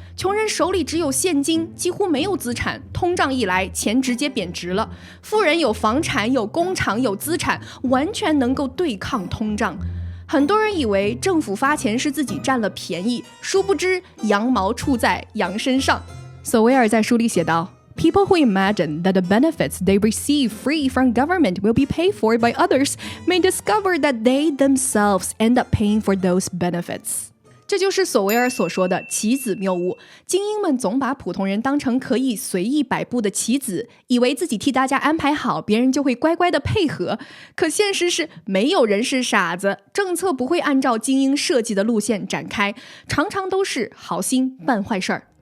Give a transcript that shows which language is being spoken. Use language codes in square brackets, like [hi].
[zh] 穷人手里只有现金，几乎没有资产，通胀一来，钱直接贬值了。富人有房产、有工厂、有资产，完全能够对抗通胀。很多人以为政府发钱是自己占了便宜，殊不知羊毛出在羊身上。索维尔在书里写道， [en] People who imagine that the benefits they receive free from government will be paid for by others may discover that they themselves end up paying for those benefits. [zh] 这就是索维尔所说的棋子谬误。精英们总把普通人当成可以随意摆布的棋子，以为自己替大家安排好，别人就会乖乖的配合。可现实是，没有人是傻子，政策不会按照精英设计的路线展开，常常都是好心办坏事儿。